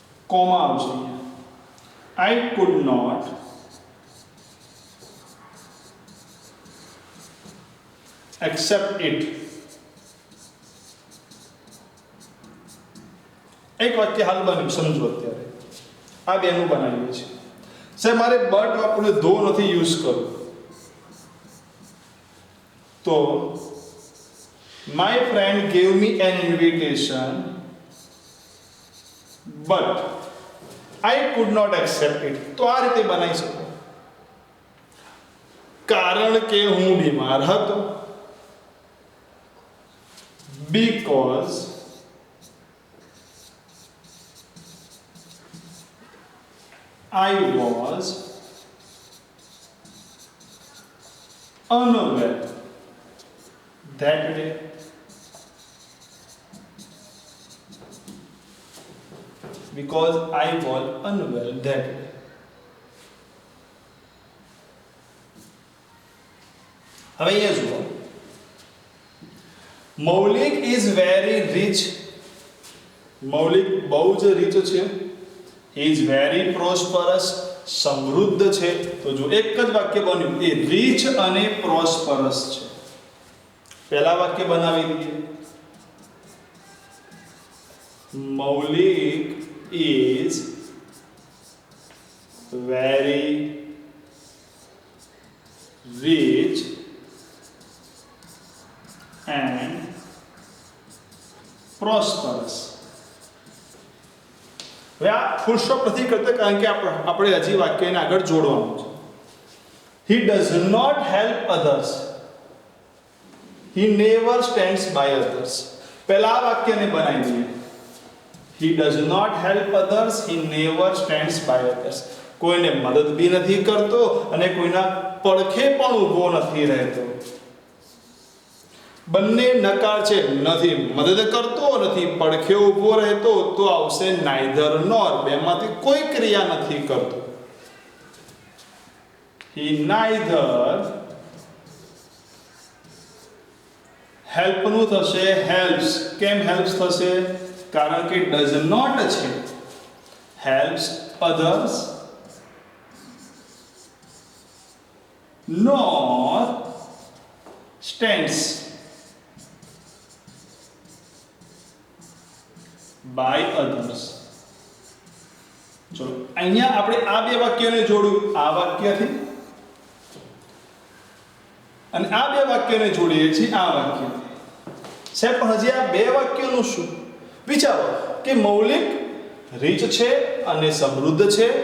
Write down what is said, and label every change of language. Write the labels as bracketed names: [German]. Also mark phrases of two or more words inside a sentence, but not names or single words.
[Gujarati] કોમા આવશે [English] I could not accept it. [Gujarati] એક વાક્ય હાલ બન્યું સમજો અત્યારે આ બેનું બનાવ્યું છે સાહેબ મારે બટ વાપરીને ધો નથી યુઝ કરવું તો [English] my friend gave me an invitation but I could not accept it. [Gujarati] તો આ રીતે બનાવી શકો કારણ કે હું બીમાર હતો [English] because I was unaware that day. Because I was unaware that day. [Gujarati] હવે અહીંયા જુઓ [English] Maulik is very rich [Gujarati] મૌલિક બહુ જ રીચ છે [English] is very prosperous [Gujarati] સમૃદ્ધ છે તો જો એક જ વાક્ય બન્યું એ રીચ અને પ્રોસ્પરસ છે પહેલા વાક્ય બનાવી દઈએ [English] Maulik is very rich and prosperous. [Gujarati] હવે આ [English] full stop [Gujarati] નથી કરતા કારણ કે આપણે હજી વાક્યને આગળ જોડવાનું છે [English] he does not help others he never stands by others [Gujarati] પહેલા આ વાક્યને બનાવી દઈએ [English] he does not help others he never stands by others [Gujarati] કોઈને મદદ બી નથી કરતો અને કોઈના પડખે પણ ઊભો નથી રહેતો બંને નકાર છે નથી મદદ કરતો નથી પડખે ઊભો રહેતો તો આવશે [English] neither nor [Gujarati] બેમાંથી કોઈ ક્રિયા નથી કરતો [English] he neither [Gujarati] હેલ્પ નું થશે હેલ્પ્સ કેમ હેલ્પ્સ થશે કારણ કે [English] does not [Gujarati] છે [English] helps others nor stands by others. [Gujarati] ચલો અહીંયા આપણે આ બે વાક્યોને જોડ્યું આ વાક્યથી અને આ બે વાક્યોને જોડીએ છીએ આ વાક્યથી સાહેબ પણ હજી આ બે વાક્યોનું શું વિચારો કે મૌલિક રીચ છે અને સમૃદ્ધ છે